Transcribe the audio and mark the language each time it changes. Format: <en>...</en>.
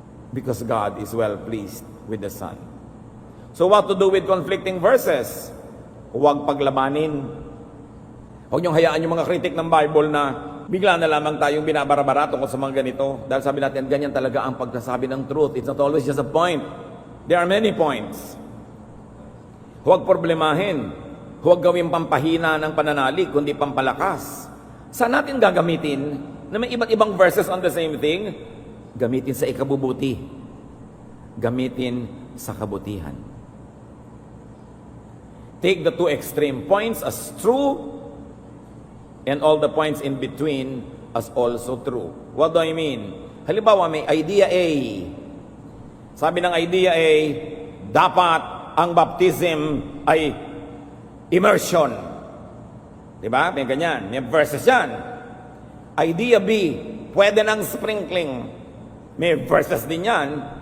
<en>Because God is well pleased with the Son. So what to do with conflicting verses?</en> <tl>Huwag paglabanin. Huwag niyong hayaan yung mga kritik ng Bible na bigla na lamang tayong binabarabara tungkol sa mga ganito. Dahil sabi natin, ganyan talaga ang pagsasabi ng truth.</tl> <en>It's not always just a point. There are many points.</en> <tl>Huwag problemahin. Huwag gawing pampahina ng pananalig, kundi pampalakas. Saan natin gagamitin na may iba't ibang verses</tl> <en>on the same thing?</en> <tl>Gamitin sa ikabubuti. Gamitin sa kabutihan.</tl> <en>Take the two extreme points as true and all the points in between as also true. What do I mean?</en> <tl>Halimbawa, may idea A. Sabi ng idea A, dapat ang baptism ay immersion. Diba? May ganyan. May verses yan. Idea B, pwede ng sprinkling. May verses din yan.</tl>